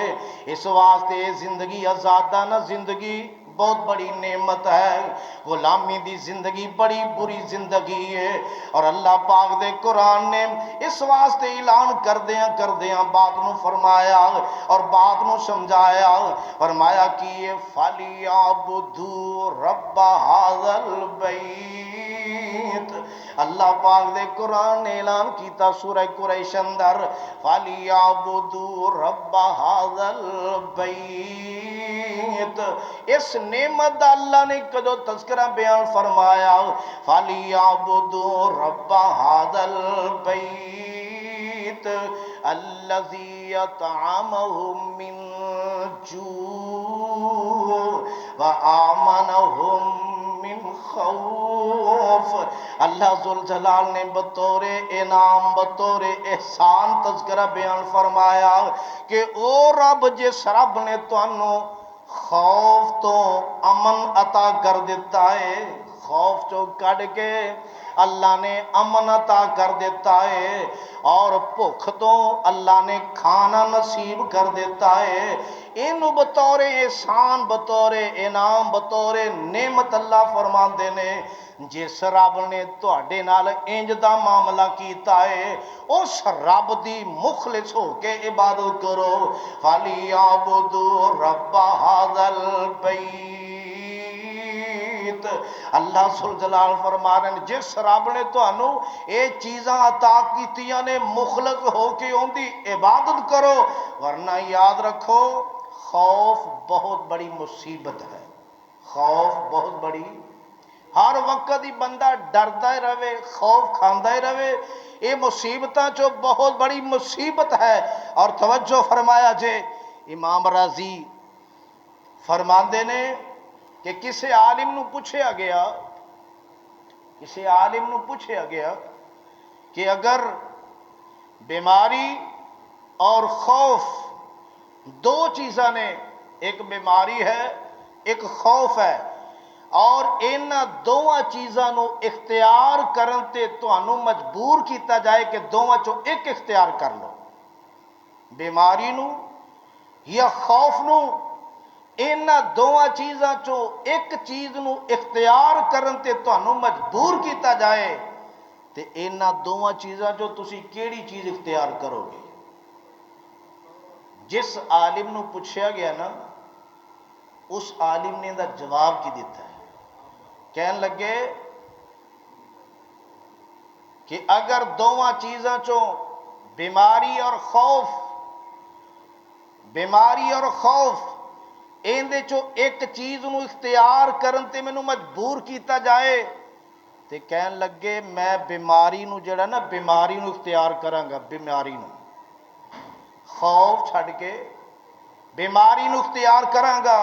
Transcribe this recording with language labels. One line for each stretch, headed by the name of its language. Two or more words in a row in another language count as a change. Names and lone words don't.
Urdu: اس واسطے زندگی آزادانہ زندگی بہت بڑی نعمت ہے.
Punjabi: غلامی دی زندگی بڑی بری زندگی ہے، اور اللہ پاک دے قرآن نے اس واسطے اعلان کردیاں بات نو فرمایا اور بات نو سمجھایا.
Urdu: فرمایا کہ یہ
Arabic: فَلْيَعْبُدُوا رَبَّ هَذَا الْبَيْتِ.
Punjabi: اللہ پاک دے قرآن نے اعلان کیتا سورہ قریش اندر
Arabic: فَلْيَعْبُدُوا رَبَّ هَذَا الْبَيْتِ.
Punjabi: اس نعمت دا اللہ نے کدو تذکرہ بیان فرمایا
Arabic: فَلْيَعْبُدُوا رَبَّ هَذَا الْبَيْتِ الَّذِي يَطْعَمَهُم مِّن جُوعٍ وَآمَنَهُم من خوف.
Punjabi: اللہ ذوالجلال نے بطور انعام بطور احسان تذکرہ بیان فرمایا کہ او رب جس رب نے تانوں خوف تو امن عطا کر دیتا ہے، خوف چو کٹ کے اللہ نے امن عطا کر دیتا ہے، اور بھوک تو اللہ نے کھانا نصیب کر دیتا ہے. اینو بطور احسان بطور انعام بطور نعمت اللہ فرماندے نے جس رب نے تواڈے نال انج دا معاملہ کیتا ہے اس رب دی مخلص ہو کے عبادت کرو.
Arabic: فَلْيَعْبُدُوا رَبَّ هَذَا الْبَيْتِ.
Punjabi: اللہ ذوالجلال فرما رہے ہیں جس رب نے تانوں اے چیزاں عطا کیتیاں نے مخلص ہو کے ان دی عبادت کرو، ورنہ یاد رکھو خوف بہت بڑی مصیبت ہے. خوف بہت بڑی، ہر وقت ہی بندہ ڈردا ہی رہے، خوف کھاندا ہی رہے، یہ مصیبتاں چو بہت بڑی مصیبت ہے. اور توجہ فرمایا جے امام راضی فرماندے نے کہ کسی عالم نو پوچھیا گیا کہ اگر بیماری اور خوف دو چیزاں نے، ایک بیماری ہے ایک خوف ہے، اور ان دونوں چیزاں نو اختیار کرن تے تانوں مجبور کیتا جائے کہ دونوں چو ایک اختیار کر لو، بیماری نو یا خوف نو، ان دونوں چیزاں چو ایک چیز نو اختیار کرن تے تانوں مجبور کیتا جائے تے ان دونوں چیزاں چو تسی کیڑی چیز اختیار کرو گے؟ جس عالم نو پوچھا گیا نا اس عالم نے دا جواب کی دیتا ہے، کہنے لگے کہ اگر دونوں چیزاں چو بیماری اور خوف ایندے چو ایک چیز نو اختیار کرن تے مینوں مجبور کیتا جائے تے کہن لگے میں بیماری نو جڑا نا بیماری نو اختیار کراں گا، بیماری نو خوف چھڑ کے بیماری نو اختیار کراں گا.